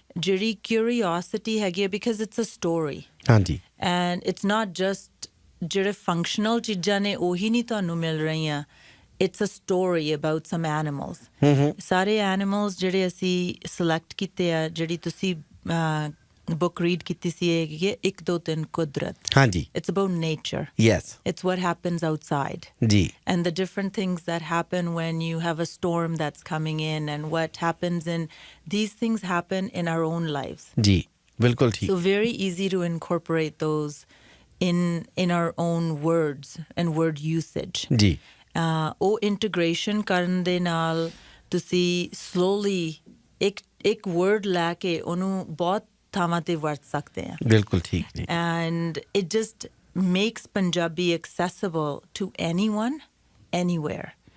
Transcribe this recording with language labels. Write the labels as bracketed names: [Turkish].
[Punjabi] ਜਿਹੜੀ curiosity ਹੈਗੀ ਹੈ [English] because it's a story. [Punjabi] ਹਾਂਜੀ। [English] And it's not just [Punjabi] ਜਿਹੜੇ functional ਚੀਜ਼ਾਂ ਨੇ ਉਹੀ ਨਹੀਂ ਤੁਹਾਨੂੰ ਮਿਲ ਰਹੀਆਂ। [English] It's a story about some animals. [Punjabi] ਸਾਰੇ animals ਜਿਹੜੇ ਅਸੀਂ select ਕੀਤੇ ਆ, ਜਿਹੜੀ ਤੁਸੀਂ book read ਕੀਤੀ ਸੀ ਹੈਗੀ 1, 2, 3 ਕੁਦਰਤ. ਹਾਂਜੀ। [English] It's about nature. Yes. It's what happens outside. [Punjabi] ਜੀ। [English] And the different things that happen when you have a storm that's coming in and what happens in these things happen in our own lives. [Punjabi] ਜੀ ਬਿਲਕੁਲ ਠੀਕ। [English] So very easy to incorporate those in our own words and word usage. [Punjabi] ਜੀ। ਉਹ integration ਕਰਨ ਦੇ ਨਾਲ ਤੁਸੀਂ slowly ਇੱਕ ਵਰਡ ਲੈ ਕੇ ਉਹਨੂੰ ਬਹੁਤ ਥਾਵਾਂ 'ਤੇ ਵਰਤ ਸਕਦੇ ਆ। ਬਿਲਕੁਲ ਠੀਕ ਜੀ। [English] And it just makes Punjabi accessible to anyone, anywhere.